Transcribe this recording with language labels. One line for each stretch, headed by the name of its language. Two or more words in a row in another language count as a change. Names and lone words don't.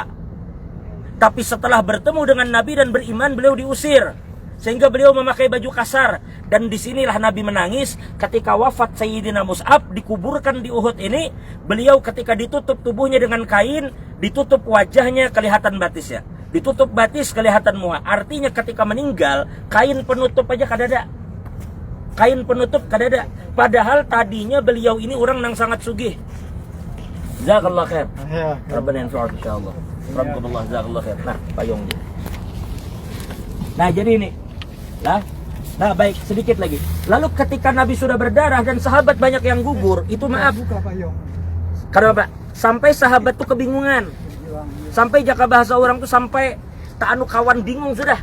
Indonesian: Tapi setelah bertemu dengan Nabi dan beriman, beliau diusir, sehingga beliau memakai baju kasar. Dan disinilah Nabi menangis ketika wafat Sayyidina Mus'ab, dikuburkan di Uhud ini. Beliau ketika ditutup tubuhnya dengan kain, ditutup wajahnya, kelihatan batisnya, ditutup batis, kelihatan muka. Artinya ketika meninggal, kain penutup aja kadada, kain penutup kadada. Padahal tadinya beliau ini orang yang sangat sugih.
Arabic: جزاك الله خير. ربنا ينفع إن شاء الله. الحمد لله، جزاك الله خير.
Indonesian: Nah, payung dia. Nah, jadi ini. Nah, baik, sedikit lagi. Lalu ketika Nabi sudah berdarah dan sahabat banyak yang gugur, itu maaf. Karena apa? Sampai sahabat tuh kebingungan. Sampai jaka bahasa orang tuh sampai tak anu kawan bingung sudah.